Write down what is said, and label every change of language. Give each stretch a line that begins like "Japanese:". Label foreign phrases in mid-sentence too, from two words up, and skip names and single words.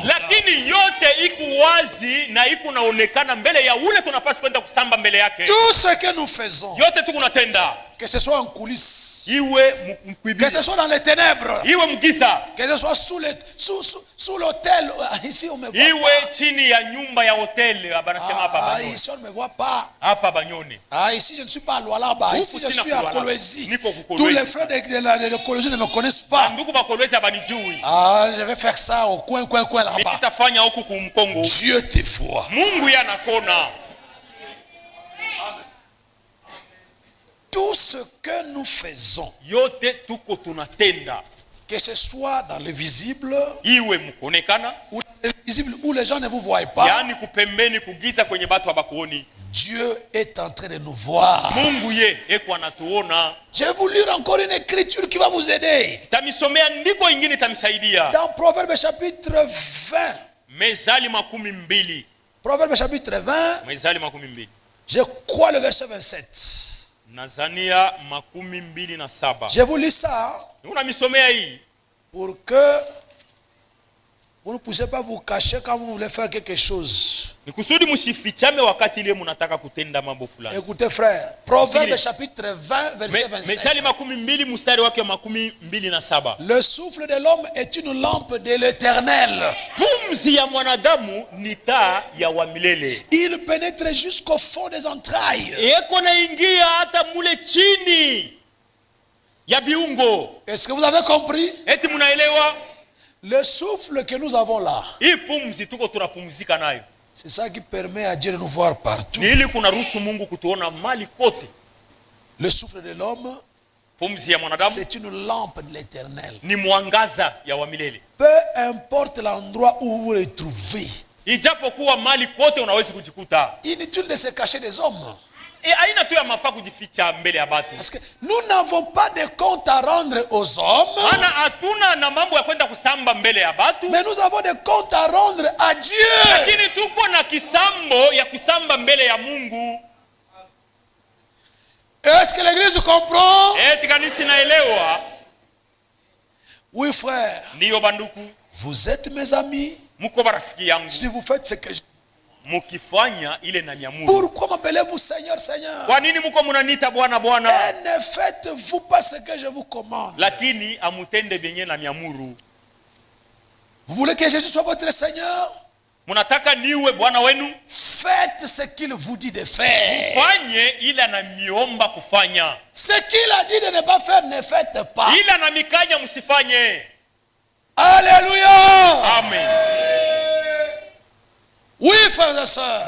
Swahili: Lakini yote iko wazi na iko naonekana mbele ya ule tunapaswa kwenda kusamba mbele yake.
French: Tout ce que nous faisons.
Swahili: Yote tuko natenda.
French: Que ce soit en coulisses, que ce soit dans les ténèbres, que ce soit sous l'hôtel, ici on me voit pas. Ici on ne me voit pas. Ici je ne suis pas à Lualaba, ici je suis à Kolwezi. Tous les frères de Kolwezi ne me connaissent pas. Je vais faire ça au coin là-bas. Dieu te voit. tout ce que nous faisons,
Swahili: yote tuko tunatenda,
French: que ce soit dans le visible
Swahili: iwe mukonekana
French: ou dans le visible où les gens ne vous voient pas,
Swahili: yani kupembeni kugiza kwenye batu abakuoni,
French: Dieu est en train de nous voir.
Swahili: Mungu ye eko anatuona.
French: Je vais vous lire encore une écriture qui va vous aider.
Swahili: Tamisomea ndiko ingine tamisaidia.
French: Dans Proverbe chapitre 20.
Swahili: Mezali 12.
French: Proverbe chapitre 20.
Swahili: Mezali 12.
French: Je crois le verset 27.
Swahili: Nazania 27.
French: Je vous lis ça.
Swahili: Unamisomea hii
French: pour que vous ne puissiez pas vous cacher quand vous voulez faire quelque chose.
Swahili: Nikusudi musifichame wakati ile munataka kutenda mambo fulani.
French: Écoutez frère, Proverbe chapitre 20 verset 27.
Swahili: Mezali 12 mstari wake 27.
French: Le souffle de l'homme est une lampe de l'Éternel.
Swahili: Pumzi ya mwanadamu ni taa ya wa milele.
French: Il pénètre jusqu'au fond des entrailles.
Swahili: Eko na ingia hata mule chini ya biungo.
French: Est-ce que vous avez compris?
Swahili: Eti munaelewa?
French: Le souffle que nous avons là,
Swahili: hii pumzi tuko tunapumzika nayo,
French: c'est ça qui permet à Dieu de nous voir partout.
Swahili: Ni ili kunaruhusu Mungu kutuona mali kote.
French: Le souffle de l'homme,
Swahili: pumzi ya mwanadamu,
French: c'est une lampe de l'Éternel.
Swahili: Ni mwangaza ya wa milele.
French: Peu importe l'endroit où vous vous retrouvez,
Swahili: ijapokuwa mali kote unaweza kujikuta,
French: inutile de se cacher des hommes.
Swahili: Aina tu ya mafaa kujificha mbele ya batu.
French: Parce que nous n'avons pas de compte à rendre aux hommes.
Swahili: Ana hatuna na mambo ya kwenda kusamba mbele ya batu.
French: Mais nous avons des comptes à rendre à Dieu.
Swahili: Lakini tuko na kisambo ya kusamba mbele ya Mungu.
French: Est-ce que l'église comprend?
Swahili: Kanisa inaelewa?
French: Oui frère.
Swahili: Ndiyo banduku.
French: Vous êtes mes amis.
Swahili: Muko barafiki yangu.
French: Si vous faites ce que je...
Swahili: Mukifanya ile na nyamuru.
French: Pourquoi m'appelez-vous Seigneur, Seigneur?
Swahili: Kwa nini muko munaniita Bwana Bwana?
French: Et ne faites-vous pas ce que je vous commande.
Swahili: Lakini amutende benye na nyamuru.
French: Vous voulez que Jésus soit votre Seigneur?
Swahili: Munataka niwe Bwana wenu?
French: Faites ce qu'il vous dit de faire.
Swahili: Mufanye ile anamiomba kufanya.
French: Ce qu'il a dit de ne pas faire, ne faites pas.
Swahili: Ile anamikanya msifanye.
French: Alléluia. Amen. Oui, frères et sœurs.